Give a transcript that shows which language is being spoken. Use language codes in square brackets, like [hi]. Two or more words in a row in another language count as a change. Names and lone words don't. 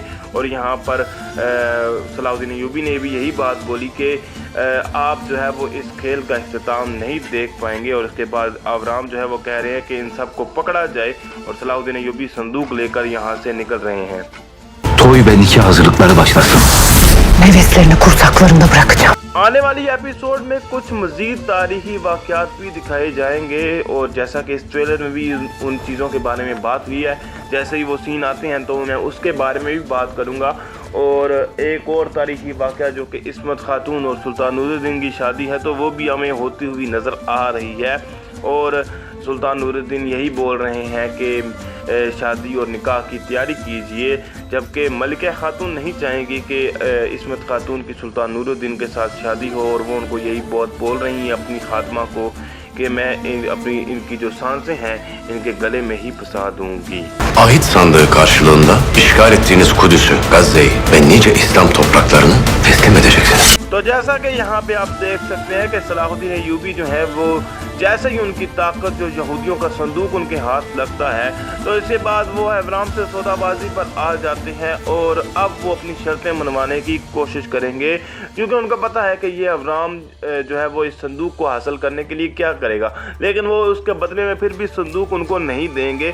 [hi] और यहाँ पर सलाहुद्दीन अय्यूबी ने भी यही बात बोली कि आप जो है वो इस खेल का इख्तिताम नहीं देख पाएंगे, और उसके बाद अवराम जो है वो कह रहे हैं कि इन सबको पकड़ा जाए, और सलाहुद्दीन अय्यूबी संदूक लेकर यहाँ से निकल रहे हैं। [tr] Toy ve nikah hazırlıkları başlasın. Nefeslerini kursaklarında bırakacağım. [hi] आने वाली एपिसोड में कुछ मज़ीद तारीखी वाक़यात भी दिखाए जाएंगे, और जैसा कि इस ट्रेलर में भी उन चीज़ों के बारे में बात हुई है, जैसे ही वो सीन आते हैं तो मैं उसके बारे में भी बात करूँगा। और एक और तारीखी वाक़या जो कि इस्मत खातून और सुल्तान नूरुद्दीन की शादी है, तो वो भी हमें होती हुई नज़र आ रही है, और सुल्तान नूरुद्दीन यही बोल रहे हैं कि शादी और निकाह की तैयारी कीजिए, जबकि मलिका खातून नहीं चाहेंगी कि इस्मत खातून की सुल्तान नूरुद्दीन के साथ शादी हो, और वो उनको यही बहुत बोल रही हैं अपनी खात्मा को कि मैं इनकी जो सांसें हैं इनके गले में ही फंसा दूंगी। [tr] Ahit sandığı karşılığında işgal ettiğiniz Kudüs'ü, Gazze'yi ve nice İslam topraklarını teslim edeceksiniz. [hi] तो जैसा कि यहाँ पे आप देख सकते हैं कि सलाहुद्दीन अय्यूबी जो है वो जैसे ही उनकी ताकत जो यहूदियों का संदूक उनके हाथ लगता है तो इसके बाद वो अवराम से सौदाबाजी पर आ जाते हैं, और अब वो अपनी शर्तें मनवाने की कोशिश करेंगे, क्योंकि उनको पता है कि ये अवराम जो है वो इस संदूक को हासिल करने के लिए क्या करेगा, लेकिन वो उसके बदले में फिर भी संदूक उनको नहीं देंगे।